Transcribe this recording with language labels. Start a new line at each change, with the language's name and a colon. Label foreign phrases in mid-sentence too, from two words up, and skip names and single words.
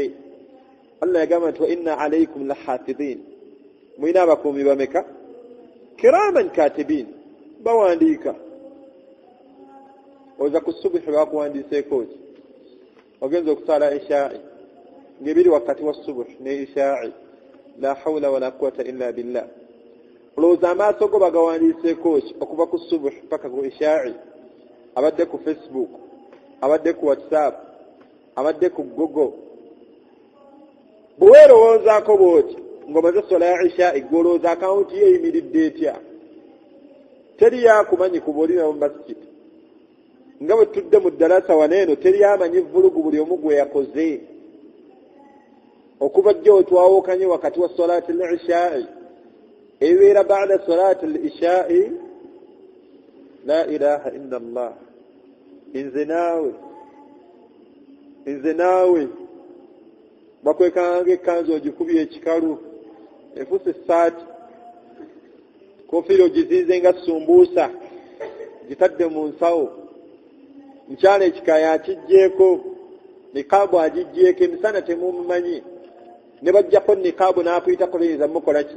Ganda: Allah yagamba nti
Arabic: وإن عليكم لحافظين,
Ganda: mulina abakuumi bameka?
Arabic: كراما كاتبين, bawandiika.
Ganda: Oza ku subuhi bakuwandiiseeko ki? Ogenza okusala ishaa'i ng'ebiri wakati wa subuhi ne ishaa'i,
Arabic: لا حول ولا قوة إلا بالله.
Ganda: Olowooza amaaso go bagawandiiseeko ki okuva ku subuhi paka ku ishaa'i? Abadde ku Facebook, abadde ku WhatsApp, abadde ku Google. Bwe weerowoozaako bw'oti ng'omaze sola ya ishaa'i, gw'olowooza akawunti ye eyimiridde etya? Teri yakumanyi kuba oli mu masjidi. Nga bwe tudde mu ddalasa waneeno, teri amanyi vulugu buli omu gwe yakoze. Okuva jjo twawukanye wakati wa
Arabic: صلاة العشاء,
Ganda: ebibeera
Arabic: بعد صلاة العشاء, لا إله إلا الله.
Ganda: Nze naawe bakwekanga ekkanzu ogikubye ekikalu, efuuse essaati, kofiira ogiziize nga sumbuusa, gitadde mu nsawo, mukyala ekikaaya akiggyeko, nikaabu agiggyeko, emisana temumumanyi, ne bajjako nikaabu n'akuyitako biyinza mukola ki?